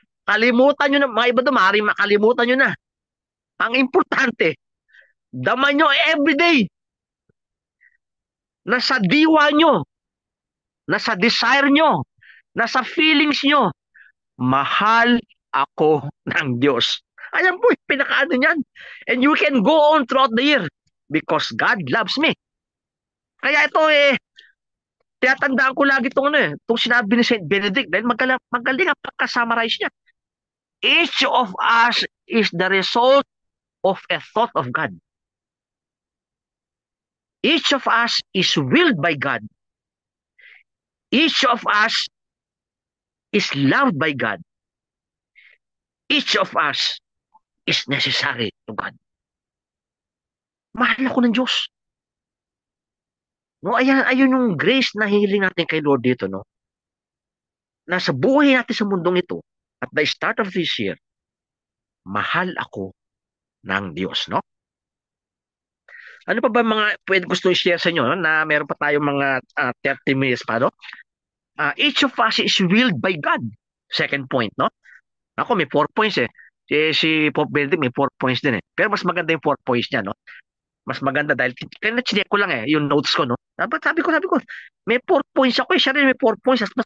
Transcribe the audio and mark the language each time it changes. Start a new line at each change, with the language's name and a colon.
Filipino: Kalimutan nyo na, mga iba doon, maaaring makalimutan nyo na. Ang importante, daman nyo everyday, nasa diwa nyo, nasa desire nyo, nasa feelings nyo, mahal ako ng Diyos. Ayan po, pinakaano niyan.
English: And you can go on throughout the year because God loves me.
Filipino: Kaya ito tinatandaan ko lagi itong sinabi ni Saint Benedict dahil magaling ang pagkasummarize niya.
English: Each of us is the result of a thought of God. Each of us is willed by God. Each of us is loved by God. Each of us is necessary to God.
Filipino: Mahal ako ng Diyos. No, ayun yung grace na hihiling natin kay Lord dito, no? Nasa buhay natin sa mundong ito,
English: at the start of this year,
Filipino: mahal ako ng Diyos, no? Ano pa ba mga pwede gusto i-share sa inyo, no? Na meron pa tayong mga 30 minutes pa, no?
English: Each of us is willed by God.
Filipino: Second point, no? Ako may 4 points eh. Si Pope Benedict may 4 points din eh. Pero mas maganda yung 4 points niya, no? Mas maganda dahil chinek ko lang yung notes ko, no? Sabi ko, may 4 points ako eh. Siya rin may 4 points.